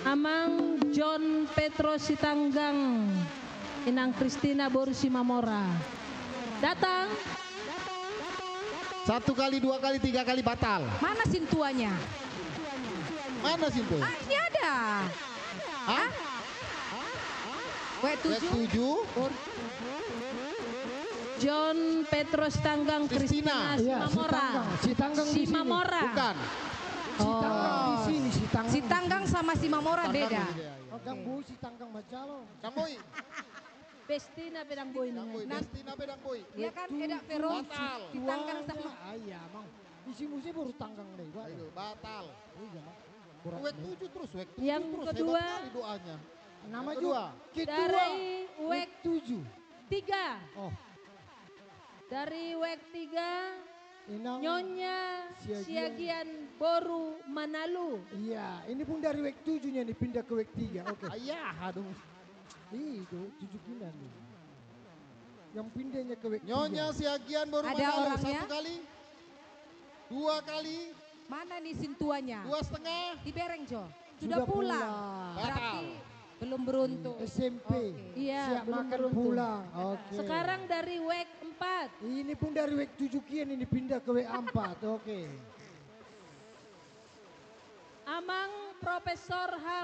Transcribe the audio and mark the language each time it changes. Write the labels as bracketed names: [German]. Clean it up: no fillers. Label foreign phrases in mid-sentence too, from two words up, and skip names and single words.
[Indonesian] Amang John Petro Sitanggang. Inang Kristina Boru Simamora. Datang. 1 kali, 2 kali, 3 kali batal. Mana sintuanya? Mana Sintu? Ini ada. Hah? WEK 7. John Petros Tanggang Kristina Simamora. Simamora. Bukan. Sitanggang di sini, Sitanggang. Sitanggang sama Simamora beda. Kang Boy, Sitanggang Macalo. Kang Boy. Bestina Pedang Boy. Bestina Pedang Boy. Ya kan edak Vero. Sitanggang sama. Iya, Mang. Isi musim baru tanggang deh. Batal. WEK 7 terus, WEK 7 Yang terus. kedua. Hebat sekali doanya. Nama kedua. Dari WEK 7. 3. Oh. Dari WEK 3. Nyonya Siagian Boru Manalu. Iya, ini pun dari WEK 7-nya nih pindah ke WEK 3. Oke. Ayah, aduh. Itu 7 pindah nih. Yang pindahnya ke WEK 3. Nyonya Siagian Boru Ada Manalu. orangnya? 1 kali. 2 kali. Mana nih sintuanya? 2,5. Di Bereng Jo. Sudah pulang. Berarti belum beruntung. SMP. Iya, siap belum makan beruntung. pulang. Oke. Sekarang dari WEK 4. Ini pun dari WEK 7 kian ini pindah ke WEK 4. Oke. Amang Profesor H.